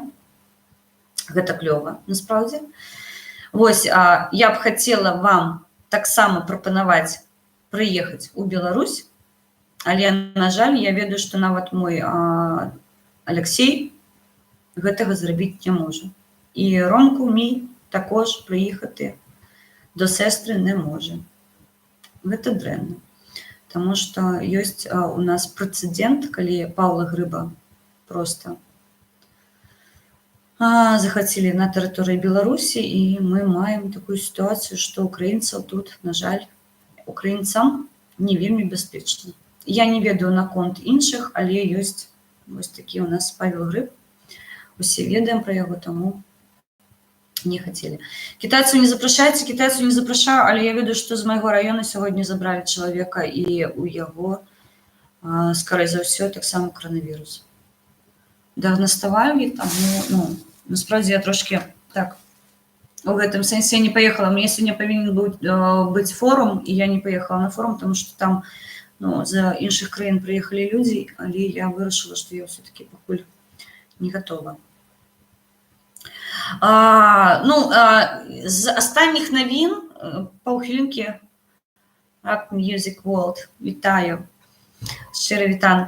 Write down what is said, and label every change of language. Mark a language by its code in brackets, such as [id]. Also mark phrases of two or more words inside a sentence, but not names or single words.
[be] Гэта клёва, насправдзе. Вось, я б хацела вам таксама прапанаваць прыехаць у Беларусь, але, на жаль, я ведаю, што нават мой Алексей гэтага зрабіць не можа. [uk] І Ромку мій також прыехати до сестри не може. [be] Гэта дрэнна. Таму што ёсць у нас прэцэдэнт, калі Паўла Грыба проста захацелі на тэрыторыі Беларусі, і мы маем такую сітуацыю, што украінцаў тут, на жаль, украінцам не вельмі бяспечна. Я не ведаю наконт іншых, але ёсць вось такі у нас Павел Грыб. Усе ведаем пра яго, таму не хацелі. Кітайцаў не запрашаеце, кітайцаў не запрашаю, але я ведаю, што з майго раёна сьогодні забралі чалавека, і у яго, скорей за ўсё, таксама коронавірус. Дыагнаставалі, таму, [uk] насправді я трошки так, [be] у гэтым сэнсе я не паехала. Мне сёння павінен быць форум, і я не паехала на форум, тому што там з іншых краін прыехалі людзі, але я вырашыла, што я ўсё-таки пакуль не гатова. З астатніх навін, паўхвілінкі, Rock Music World, вітаю, шчыра вітан.